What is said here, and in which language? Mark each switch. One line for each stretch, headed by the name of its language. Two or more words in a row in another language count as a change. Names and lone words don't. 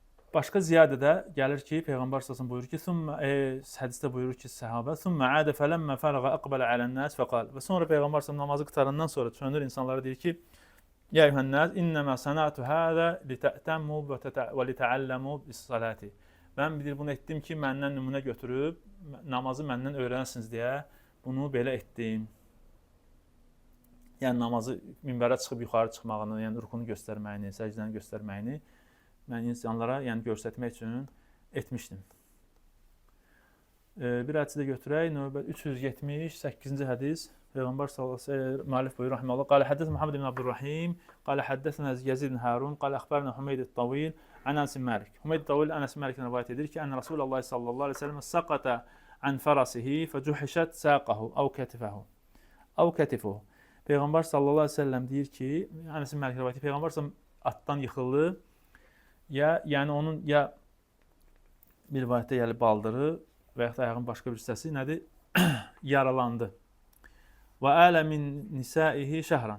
Azerbaijani: Başqa ziyadədə gəlir ki, Peyğəmbər sallallahu buyurur ki, "Summa hədisdə buyurur ki, səhabə,
Arabic: "ثم عاد فلما فرغ أقبل على الناس فقال."
Azerbaijani: Və sonra Peyğəmbər sallallahu namazı qurtarandan sonra dönür insanlara deyir ki,
Arabic: "يا أيها الناس إنما صنعت هذا لتأتموا ولتعلموا بالصلاة."
Azerbaijani: Mən bilir bunu etdim ki, məndən nümunə götürüb namazı məndən öyrənəsiniz deyə bunu belə etdim. Yəni namazı minbərə çıxıb yuxarı çıxmağını, yəni rükunu göstərməyini, səcdəni göstərməyini mən insanlara yəni göstərmək üçün etmişdim. Bir hədisi də götürək. Növbə 378-ci hədis. Peyğəmbər
Arabic: صلى الله عليه وسلم
Azerbaijani: müəllif buyurur rahmeullah:
Arabic: "قال حدثنا محمد بن عبد الرحيم قال حدثنا يزيد بن هارون قال أخبرنا حميد الطويل عن أنس بن مالك."
Azerbaijani: Humayd at-Tawil Anas ibn Malikdən rivayet edir ki,
Arabic: "أن رسول الله صلى الله عليه وسلم سقط عن فرسه فجحشت ساقه أو كتفه أو كتفه."
Azerbaijani: Peyğəmbər
Arabic: صلى الله عليه وسلم
Azerbaijani: deyir ki, Anas ibn Malik rivayet edir. Peyğəmbər atdan yıxıldı. Yəni onun ya bir rivayətdə yəni baldırı və ya da ayağın başqa bir hissəsi nədir? Yaralandı.
Arabic: وآلى من نسائه شهرا.